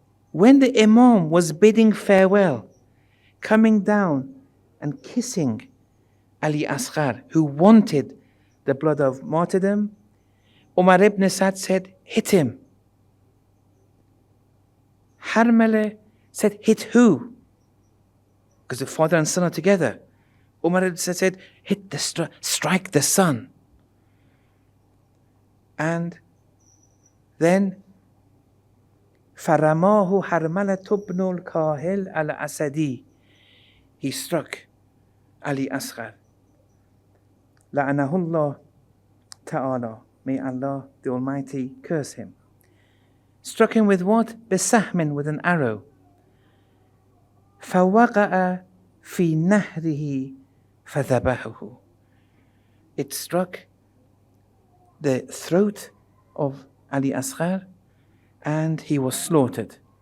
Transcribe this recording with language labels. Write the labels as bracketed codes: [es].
[en] When the Imam was bidding farewell, coming down and kissing Ali Asghar, who wanted the blood of martyrdom, Umar ibn Sa'd said, hit him. Harmala Said, hit who? Because the father and son are together. Umar said, hit the strike the son. And then [ar] فَرَمَاهُ حَرْمَلَةُ بْنُ الْكَاهِلِ الْأَسَدِي. [en] He struck Ali Asghar. [ar] لَعَنَهُ اللَّهُ ta'ala. [en] May Allah the Almighty curse him. Struck him with what? [ar] بِسَهْمٍ, [en] with an arrow. [ar] فَوَقَعَ فِي نَهْرِهِ فَذَبَحَهُ. [en] It struck the throat of Ali Asghar and he was slaughtered.